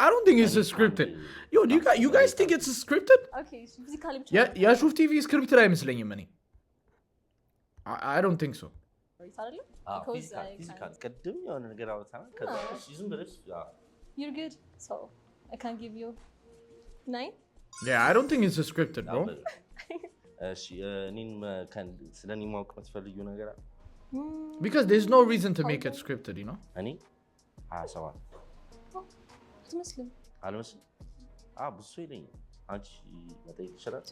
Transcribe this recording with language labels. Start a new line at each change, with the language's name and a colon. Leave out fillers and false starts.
English: I don't think it's scripted. Yo, you guys think it's scripted? Okay, physically. Yeah, Shuf TV is scripted
Amharic: አይመስለኝም እኔ
English: I don't think so.
Amharic: ፊዚካል ቅድም የሆነ ነገር አውጥተናል ከዛ ዝም ብለሽ
English: You're good. So, I can give you 9. Yeah, I don't think it's scripted, bro.
Amharic: እሺ እኔን ስለኔ ማወቅ የምትፈልጊው ነገር አለ
English: Because there's no reason to make it scripted, you know?
Amharic: እኔ 27 አትመስልም አልመስልም ብዙ ይለኛል አንቺ መጠየቅ ይችላል